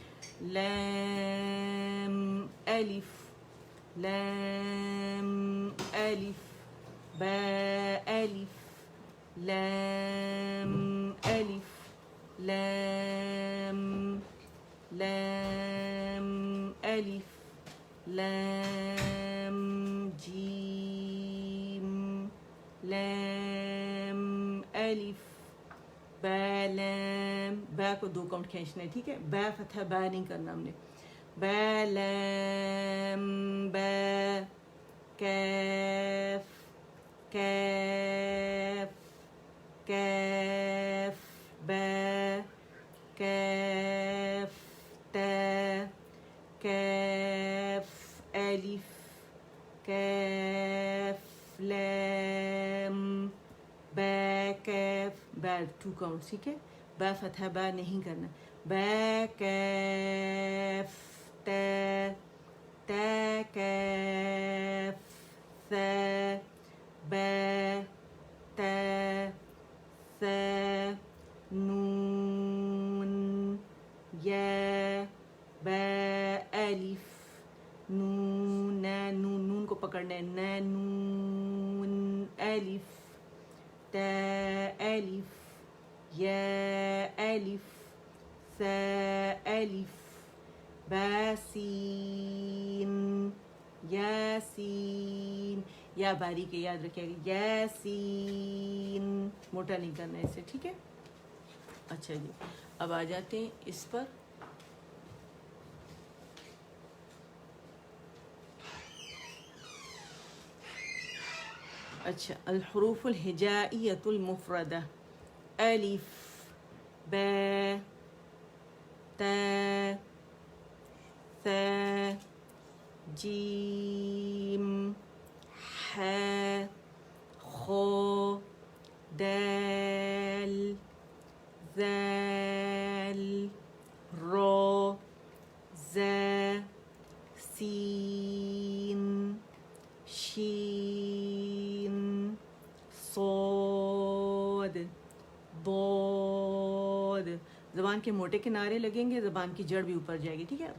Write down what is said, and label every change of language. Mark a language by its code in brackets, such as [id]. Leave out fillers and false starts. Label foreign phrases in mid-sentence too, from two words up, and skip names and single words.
[ar] لام الف لام الف، با الف لام الف لام لام الف لام جیم لام الف با لام. [ur] با کو 2 کاؤنٹ کھینچنا ہے، ٹھیک ہے. با فتح با نہیں کرنا ہم نے. [ar] با لام با کیف کیف کیف با کیف تا کیف الف کیف لام با کیف با [ur] 2 کاؤنٹ ٹھیک ہے [ar] با فتحہ با [ur] نہیں کرنا [ar] با کیف تا تا کیف ثا با تا ثا نون یا با الف نون نون نون [ur] کو پکڑنا ہے [ar] نون الف تا الف یا الف ثا الف [ur] باسین یاسین یا باریک یاد رکھیے گا یاسین موٹا نہیں کرنا ہے اسے ٹھیک ہے. اچھا جی اب آ جاتے ہیں اس پر. [ar] اچھا الحروف الہجائیۃ المفردہ الف با تا ثا جیم ح خ دال ذال را زا سین شین صاد ضاد. [ur] زبان کے موٹے کنارے لگیں گے زبان کی جڑ بھی اوپر جائے گی ٹھیک ہے.